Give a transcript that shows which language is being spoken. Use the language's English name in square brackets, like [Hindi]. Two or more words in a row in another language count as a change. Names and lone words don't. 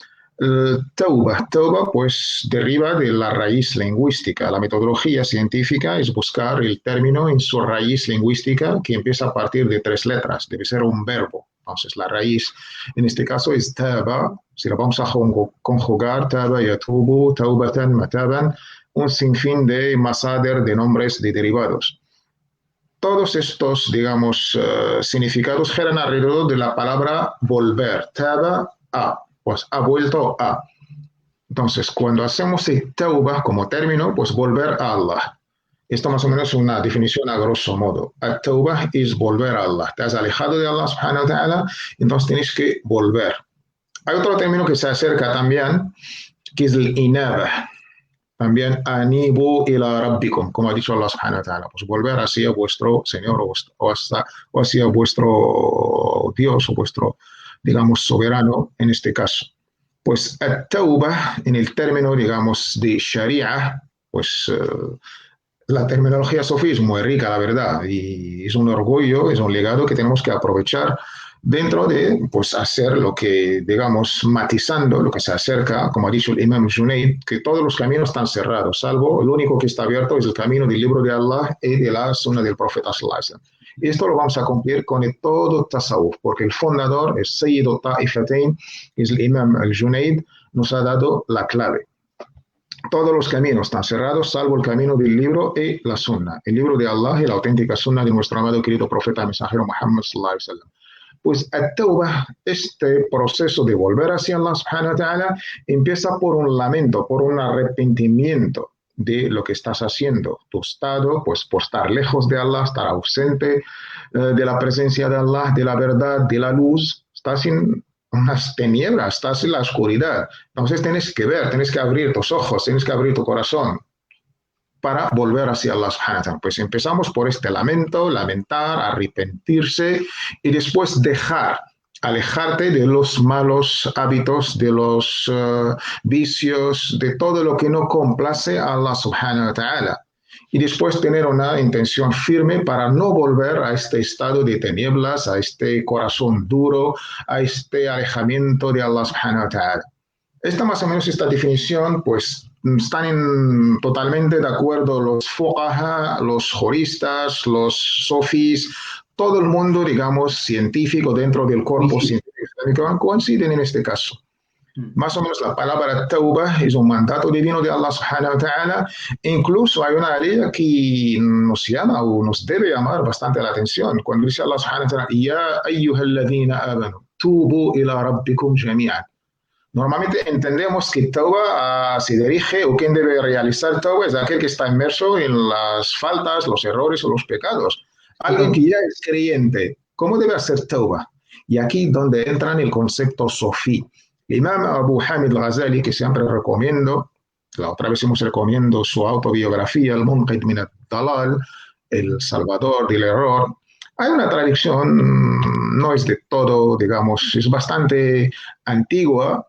[Spanish] Tauba, pues deriva de la raíz lingüística. La metodología científica es buscar el término en su raíz lingüística que empieza a partir de 3 letras, debe ser un verbo. Entonces la raíz en este caso es taba, si la vamos a conjugar, [Arabic] تاب، يتوب، توبة, [Spanish] mataban, un sinfín de masader de nombres de derivados. Todos estos, digamos, significados giran alrededor de la palabra volver, taba, a. Pues ha vuelto a. Entonces, cuando hacemos tauba como término, pues volver a Allah. Esto más o menos es una definición a grosso modo. Tauba es volver a Allah. Te has alejado de Allah [Arabic] سبحانه وتعالى, [Spanish] entonces tienes que volver. Hay otro término que se acerca también, que es el inaba. [Arabic] También أنيبوا إلى ربكم, [Spanish] como ha dicho Allah [Arabic] سبحانه وتعالى. [Spanish] Pues volver hacia vuestro Señor o hacia vuestro Dios o vuestro, digamos, soberano en este caso. Pues tauba en el término, digamos, de sharia, pues la terminología sufí es muy rica, la verdad, y es un orgullo, es un legado que tenemos que aprovechar dentro de, pues, hacer lo que, digamos, matizando lo que se acerca, como ha dicho el Imam Junaid, que todos los caminos están cerrados, salvo el único que está abierto es el camino del libro de Allah y de la sunna del profeta [Arabic] صلى الله عليه وسلم. [Spanish] Y esto lo vamos a cumplir con el todo tasawuf, porque el fundador, el [Arabic] سيد الطائفتين, [Spanish] es el Imam al-Junaid, nos ha dado la clave. Todos los caminos están cerrados, salvo el camino del libro y la sunna, el libro de Allah y la auténtica sunna de nuestro amado y querido profeta mensajero Muhammad [Arabic] صلى الله عليه وسلم. [Spanish] Pues at-tawbah, este proceso de volver hacia Allah [Arabic] سبحانه وتعالى, [Spanish] empieza por un lamento, por un arrepentimiento de lo que estás haciendo. Tu estado, pues por estar lejos de Allah, estar ausente de la presencia de Allah, de la verdad, de la luz, estás en unas tinieblas, estás en la oscuridad. Entonces tienes que ver, tienes que abrir tus ojos, tienes que abrir tu corazón para volver hacia Allah [Arabic] سبحانه وتعالى. [Spanish] Pues empezamos por este lamento, lamentar, arrepentirse y después alejarte de los malos hábitos, de los vicios, de todo lo que no complace a Allah [Arabic] سبحانه وتعالى. [Spanish] Y después tener una intención firme para no volver a este estado de tinieblas, a este corazón duro, a este alejamiento de Allah [Arabic] سبحانه وتعالى. [Spanish] Esta más o menos esta definición, pues están totalmente de acuerdo los fuqaha, los juristas, los sofis, todo el mundo, digamos, científico dentro del corpus científico coinciden en este caso. Más o menos la palabra tauba es un mandato divino de Allah [Arabic] سبحانه وتعالى. [Spanish] Incluso hay una ley que nos llama o nos debe llamar bastante la atención. Cuando dice [Arabic] الله سبحانه وتعالى، يا أيها الذين آمنوا، توبوا إلى ربكم جميعا. [Spanish] Normalmente entendemos que tauba se dirige, o quien debe realizar tauba es aquel que está inmerso en las faltas, los errores o los pecados. Alguien que ya es creyente, ¿cómo debe hacer tauba? Y aquí donde entra en el concepto sofí. El Imam Abu Hamid al-Ghazali, que siempre recomiendo, la otra vez hemos recomiendo su autobiografía, Al-Munqidh min ad-Dalal, El Salvador del Error, Hay una tradición, no es de todo, digamos, es bastante antigua,